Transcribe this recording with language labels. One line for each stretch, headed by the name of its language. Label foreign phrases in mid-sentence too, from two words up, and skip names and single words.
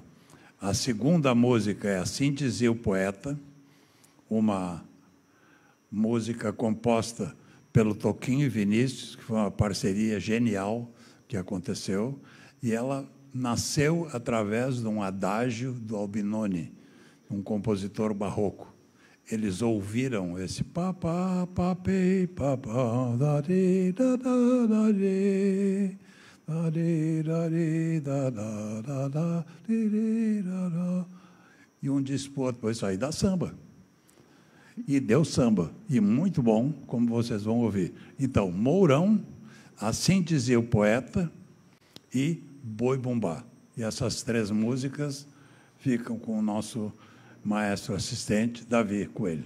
Portuguese: A segunda música é Assim Dizia o Poeta, uma música composta pelo Toquinho e Vinícius, que foi uma parceria genial que aconteceu, e ela nasceu através de um adágio do Albinoni, um compositor barroco. Eles ouviram esse papá, papei, papá, dare, da, da, dare, dare, dare, da, da, da, da, dare, da, da. E um disse para o outro, isso aí dá samba. E deu samba, e muito bom, como vocês vão ouvir. Então, Mourão, Assim Dizia o Poeta e Boi-Bumbá. E essas 3 músicas ficam com o nosso maestro assistente, Davi Coelho.